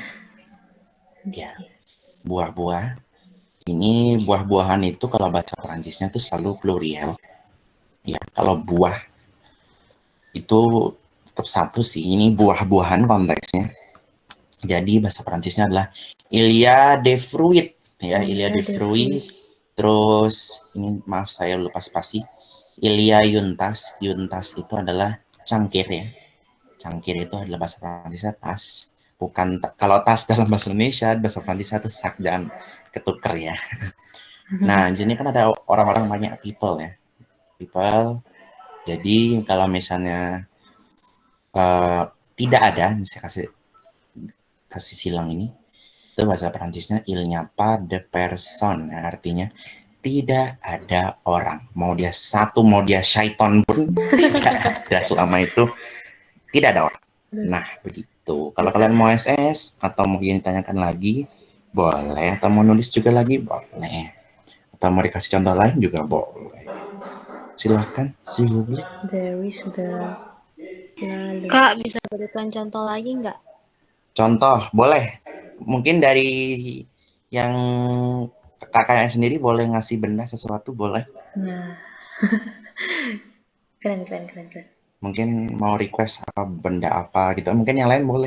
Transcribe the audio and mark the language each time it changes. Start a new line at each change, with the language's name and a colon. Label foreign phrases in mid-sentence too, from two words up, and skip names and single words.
Indonesian: Ya, buah-buah. Ini buah-buahan itu kalau bahasa Perancisnya itu selalu plurial. Ya, kalau buah itu tetap satu sih. Ini buah-buahan konteksnya. Jadi bahasa Perancisnya adalah
French: il y a des fruits. Ya, il y a des fruits.
Indonesian: Terus ini maaf saya lupa spasi.
French: Il y a une tasse. Une tasse
Indonesian: itu adalah cangkir ya. Cangkir itu adalah bahasa Perancisnya tas. Bukan kalau tas dalam bahasa Indonesia, bahasa Perancisnya itu sak, jangan ketuker ya. Nah, di sini kan ada orang-orang banyak people ya. People. Jadi kalau misalnya tidak ada, saya kasih silang ini, itu bahasa Perancisnya
French: il n'y a pas de personne,
Indonesian: artinya tidak ada orang. Mau dia satu, mau dia syaiton pun tidak ada selama itu tidak ada orang. Nah, begitu. Kalau kalian mau SS atau mau ditanyakan lagi, boleh. Atau mau nulis juga lagi, boleh. Atau mau dikasih contoh lain juga boleh. Silahkan, silahkan.
English: There is the lalu.
Indonesian: Kak, bisa berikan contoh lagi nggak? Contoh, boleh. Mungkin dari yang kakaknya sendiri boleh ngasih benda sesuatu, boleh. Nah, keren. Mungkin mau request apa benda apa gitu. Mungkin yang lain boleh.